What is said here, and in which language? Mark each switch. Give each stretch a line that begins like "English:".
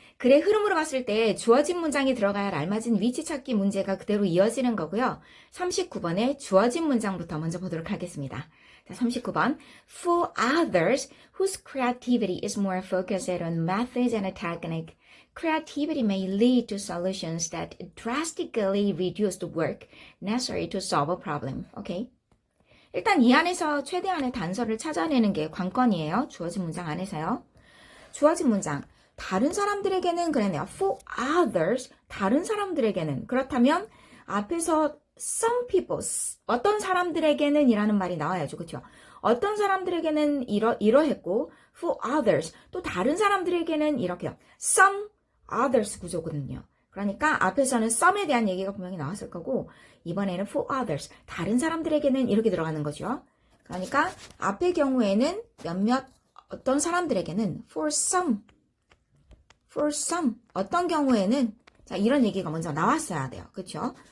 Korean: 글의 흐름으로 봤을 때 주어진 문장이 들어가야 할 알맞은 위치 찾기 문제가 그대로 이어지는 거고요. 39번에 주어진 문장부터 먼저 보도록 하겠습니다. 자, 39번.
English: For others whose creativity is more focused on methods and a technique, creativity may lead to solutions that drastically reduce the work necessary to solve a problem.
Korean: 오케이. 일단 이 안에서 최대한의 단서를 찾아내는 게 관건이에요. 주어진 문장 안에서요. 주어진 문장. 다른 사람들에게는 그랬네요.
English: For others,
Korean: 다른 사람들에게는. 그렇다면 앞에서
English: some people,
Korean: 어떤 사람들에게는 이라는 말이 나와야죠. 그렇죠? 어떤 사람들에게는 이러했고
English: for others,
Korean: 또 다른 사람들에게는 이렇게요.
English: some others
Korean: 구조거든요. 그러니까 앞에서는 some에 대한 얘기가 분명히 나왔을 거고 이번에는
English: for others,
Korean: 다른 사람들에게는 이렇게 들어가는 거죠. 그러니까 앞의 경우에는 몇몇 어떤 사람들에게는
English: for some,
Korean: 어떤 경우에는 자 이런 얘기가 먼저 나왔어야 돼요. 그렇죠?